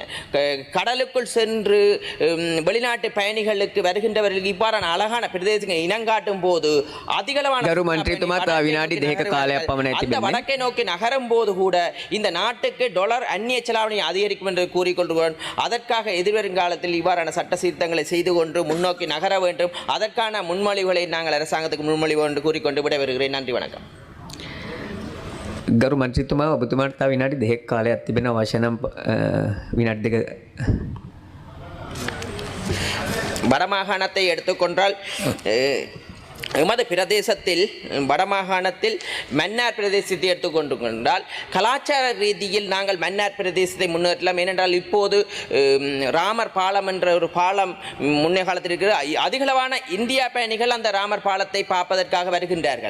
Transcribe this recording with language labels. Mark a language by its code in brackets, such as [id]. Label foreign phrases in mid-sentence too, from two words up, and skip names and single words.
[ta] கடலுக்குள் சென்று வெளிநாட்டு பயணிகளுக்கு வருகின்றவர்களுக்கு இவ்வாறான அழகான பிரதேசங்கள் இனங்காட்டும் போது அதிகளவான வடக்கை நோக்கி நகரும் போது கூட இந்த நாட்டுக்கு டாலர் அந்நிய செலாவணி அதிகரிக்கும் என்று கூறிக்கொள்கிறோம். அதற்காக எதிர்வருங்காலத்தில் இவ்வாறான சட்ட சீர்திருத்தங்களை செய்து கொண்டு முன்னோக்கி நகர வேண்டும். அதற்கான முன்மொழிவுகளை நாங்கள் அரசாங்கத்துக்கு முன்மொழிவு என்று கூறிக்கொண்டு விட வருகிறேன். நன்றி, வணக்கம். [si] ගරු මන්ත්‍රීතුමා ඔබතුමාට තව විනාඩි 2ක කාලයක් තිබෙනවා. අවශ්‍ය නම් විනාඩි 2 [ta] வடமாகாணத்தை எடுத்துக்கொண்டால் எமது பிரதேசத்தில் வடமாகாணத்தில் மன்னார் பிரதேசத்தை எடுத்துக்கொண்டு கொண்டால் கலாச்சார ரீதியில் நாங்கள் மன்னார் பிரதேசத்தை முன்னேற்றலாம். ஏனென்றால் இப்போது ராமர் பாலம் என்ற ஒரு பாலம் முன்னே காலத்தில் இருக்கிற அதிகளவான இந்தியா பயணிகள் அந்த ராமர் பாலத்தை பார்ப்பதற்காக வருகின்றார்கள்.